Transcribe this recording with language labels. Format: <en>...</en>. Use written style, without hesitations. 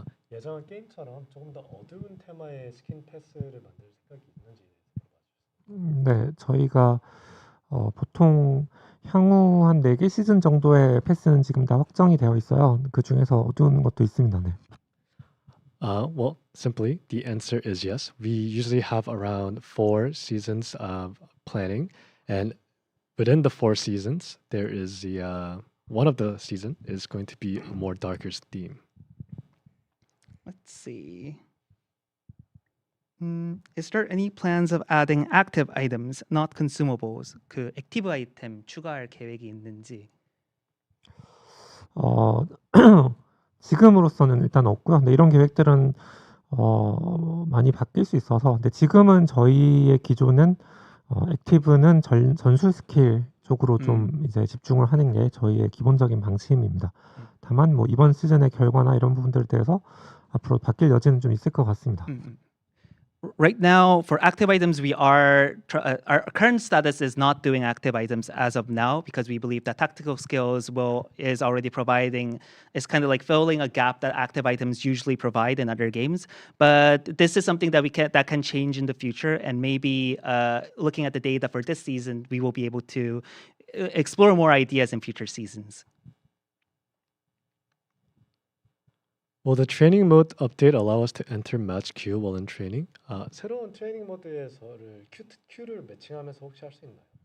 <ko>예전 게임처럼 조금 더 어두운 테마의 스킨 패스를 만들 생각이 있는지. 네, 저희가 보통 향후 한 4개 시즌 정도의 패스는 지금 다 확정이 되어 있어요. 그 중에서 어두운 것도 있습니다. 네.</ko> <en>Well, simply, the answer is yes. We usually have around 4 seasons of planning, and within the 4 seasons, there is one of the season is going to be a more darker theme. Let's see. Is there any plans of adding active items, not consumables?</en> <ko>그 액티브 아이템 추가할 계획이 있는지. 어, 지금으로서는 일단 없고요. 근데 이런 계획들은 많이 바뀔 수 있어서, 근데 지금은 저희의 기조는 액티브는 전술 스킬 쪽으로 좀 이제 집중을 하는 게 저희의 기본적인 방침입니다. 다만 뭐 이번 시즌의 결과나 이런 부분들에 대해서 앞으로 바뀔 여지는 좀 있을 것 같습니다.</ko> <en>Right now, for active items, we are our current status is not doing active items as of now because we believe that tactical skills is already providing is kind of like filling a gap that active items usually provide in other games. But this is something that that can change in the future, and maybe looking at the data for this season, we will be able to explore more ideas in future seasons. Will the training mode update allow us to enter match queue while in training?</en> <ko>새로운 트레이닝 모드에서를 큐를 매칭하면서 혹시 할 수 있나요?</ko>